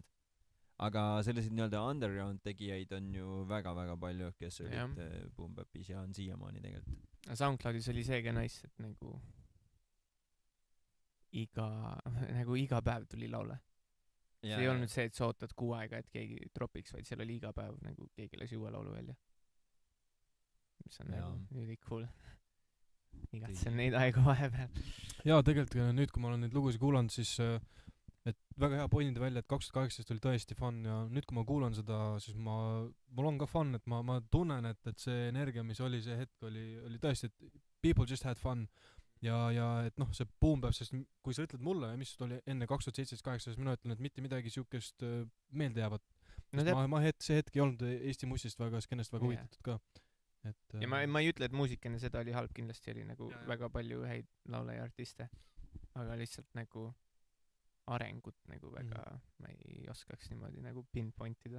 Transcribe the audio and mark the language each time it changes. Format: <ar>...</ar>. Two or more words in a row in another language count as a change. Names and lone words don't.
<et>Aga selliseid nii-öelda underground tegijaid on ju väga-väga palju, kes olid Boom Bapis ja on siiamaani tegelikult. SoundCloudis oli seegi nice, et nagu iga päev tuli laule. See ei olnud see, et sa ootad 6 aega, et keegi dropiks, vaid seal oli iga päev nagu keegi lasi uue laulu välja. Mis on nagu</et> <en>really cool.</en> <et>Igatsen neid aegu vahepeal. Jaa, tegelikult nüüd, kui ma olen neid lugusid kuulanud, siis et väga hea pointida välja, et 2018 oli tõesti fun ja nüüd, kui ma kuulan seda, siis mul on ka fun, et ma tunnen, et see energia, mis oli see hetk, oli tõesti, et</et> <en>people just had fun.</en> <et>Ja et see Boom Bap, sest kui sa ütled mulle, mis oli enne 2017-18, siis mina ütlen, et mitte midagi siukest meelde jäävat. See hetk ei olnud Eesti mussist väga, skennest väga huvitatud ka. Ja ma ei ütle, et muusik enne seda oli halb, kindlasti oli nagu väga palju häid laule ja artiste, aga lihtsalt nagu arengut nagu väga ma ei oskaks niimoodi nagu pinpointida.</et>